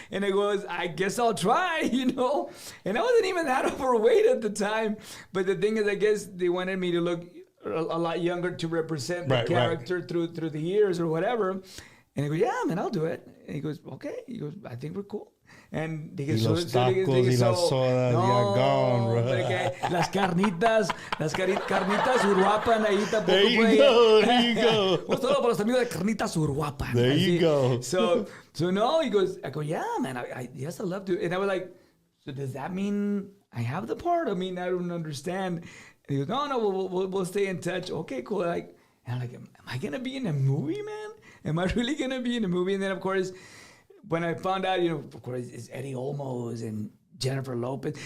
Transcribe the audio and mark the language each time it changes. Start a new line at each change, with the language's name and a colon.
English: And it goes, I guess I'll try, And I wasn't even that overweight at the time. But the thing is, I guess they wanted me to look a lot younger to represent the character through the years or whatever. And he goes, yeah, man, I'll do it. And he goes, okay. He goes, I think we're cool. And they get
Spanish: los tacos y las sodas, ya
English: gone, bro.
Spanish: Las carnitas Uruapan ahí tampoco.
English: There you go.
Spanish: Pues todo para los amigos de carnitas Uruapan.
English: There you go. So no, he goes, I go, yeah, man, yes, I love to. And I was like, so does that mean I have the part? I mean, I don't understand. And he goes, no, we'll stay in touch. Okay, cool. And I'm like, am I gonna be in a movie, man? Am I really gonna be in a movie? And then of course, when I found out, of course, it's Eddie Olmos and Jennifer Lopez.